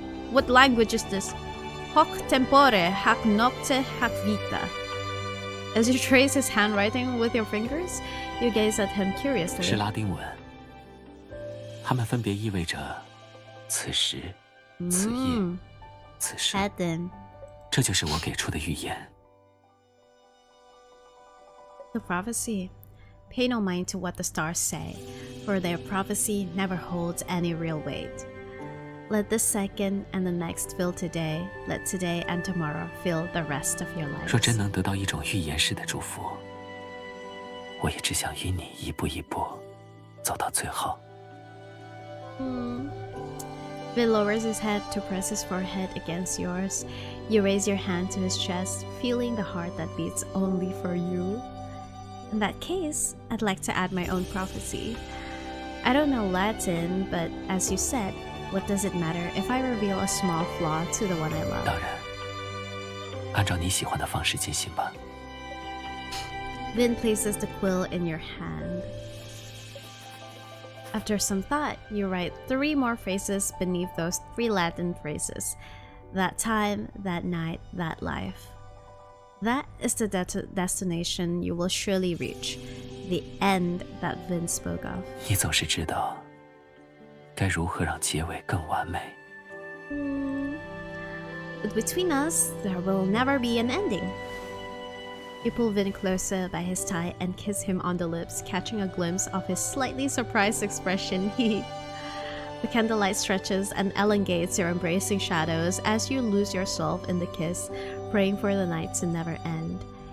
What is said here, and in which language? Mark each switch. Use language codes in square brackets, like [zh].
[en] What language is this? [la] Hoc tempore, hac nocte, hac vita. [en] As you trace his handwriting with your fingers, you gaze at him curiously. [zh] 是拉丁文，它们分别意味着此时、此夜、此生。 [en] Adam. [zh] 这就是我给出的预言。 [en] The prophecy. Pay no mind to what the stars say, for their prophecy never holds any real weight. Let this second and the next fill today. Let today and tomorrow fill the rest of your lives. [zh] 若真能得到一种预言式的祝福，我也只想与你一步一步走到最后。 [en] Vin lowers his head to press his forehead against yours. You raise your hand to his chest, feeling the heart that beats only for you. In that case, I'd like to add my own prophecy. I don't know Latin, but as you said, what does it matter if I reveal a small flaw to the one I [zh] 当 [en] love? [zh] 然，按照你喜欢的方式进行吧。 [en] Vin places the quill in your hand. After some thought, you write 3 more phrases beneath those 3 Latin phrases. That time, that night, that life. That is the destination you will surely reach. The end that Vin spoke of. [zh] 你总是知道该如何让结尾更完美。 [en] But between us, there will never be an ending. You pull Vin closer by his tie and kiss him on the lips, catching a glimpse of his slightly surprised expression. The candlelight stretches and elongates your embracing shadows as you lose yourself in the kiss, praying for the night to never end.